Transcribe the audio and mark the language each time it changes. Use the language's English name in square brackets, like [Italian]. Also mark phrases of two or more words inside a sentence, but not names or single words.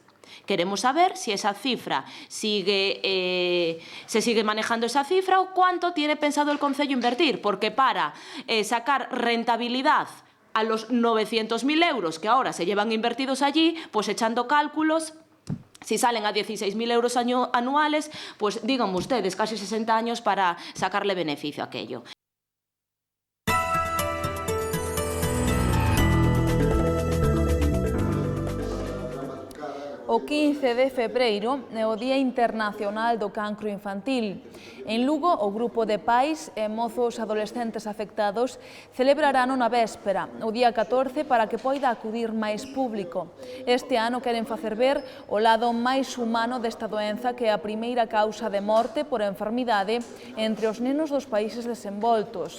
[Spanish] Queremos saber si esa cifra se sigue manejando esa cifra, o cuánto tiene pensado el Concello invertir, porque para sacar rentabilidad a los 900.000 euros que ahora se llevan invertidos allí, pues echando cálculos, si salen a 16.000 euros anuales, pues díganme ustedes, casi 60 años para sacarle beneficio a aquello. [Galician] O 15 de febreiro é o Día Internacional do Cancro Infantil. En Lugo, o grupo de pais e mozos adolescentes afectados celebrarán na véspera, o día 14, para que poida acudir máis público. Este ano queren facer ver o lado máis humano desta doenza, que é a primeira causa de morte por enfermidade entre os nenos dos países desenvoltos.